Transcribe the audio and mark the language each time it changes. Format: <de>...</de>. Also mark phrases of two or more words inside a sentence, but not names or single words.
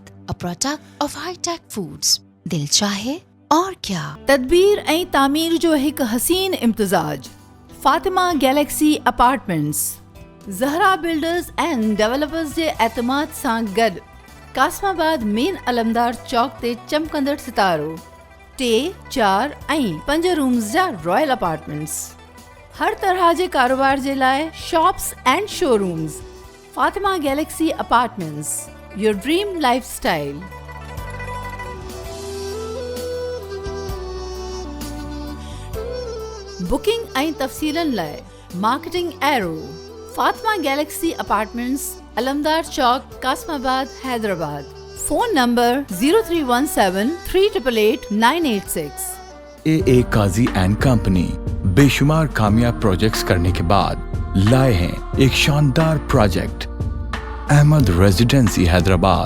<en>A product of Hitech Foods.</en> <ur>دل چاہے اور کیا</ur> <sd>तदबीर ऐं तामीर जो हिकु हसीन इम्तिजाज फातिमा गैलेक्सी अपार्टमेंट्स ज़हरा बिल्डर्स एंड डेवलपर्स जे एतमाद सां गॾु कासमाबाद मेन अलमदार चौक ते चमकंदड़ सितारो 3, 4 ऐं 5 रूम्स जा</sd> <en>royal apartments.</en> <sd>हर तरह जे कारोबार जे लाइ</sd> <en>shops and showrooms. Fatima Galaxy Apartments, your dream lifestyle.</en> <sd>बुकिंग ऐं तफ़सीलनि लाइ मार्केटिंग एरो फातिमा गैलेक्सी अपार्टमेंट्स, अलमदार चौक, कासमाबाद, हैदराबाद।</sd> <en>Phone number 0317388986.</en> <ur>AA قاضی اینڈ کمپنی بےشمار کامیاب پروجیکٹس کرنے کے بعد لائے ہیں ایک شاندار پروجیکٹ احمد ریزیڈنسی حیدرآباد.</ur>